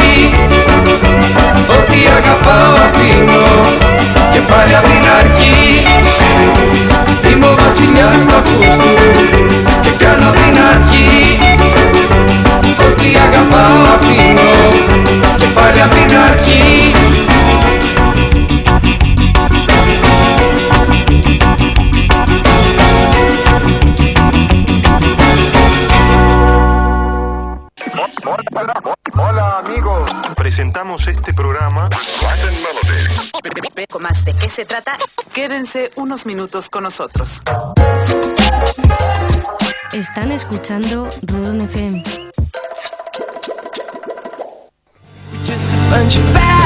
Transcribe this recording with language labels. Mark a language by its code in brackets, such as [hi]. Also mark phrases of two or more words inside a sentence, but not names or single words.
[el] Ό,τι αγαπάω αφήνω και πάλι απ' την αρχή. Είμαι ο βασιλιάς του Αυγούστου και κάνω την αρχή. Ό,τι αγαπάω αφήνω και πάλι απ' την αρχή. [es] Presentamos este programa. ¿Más de qué se trata? Quédense unos minutos con nosotros. Están escuchando Rudon FM. [en] Just a bunch of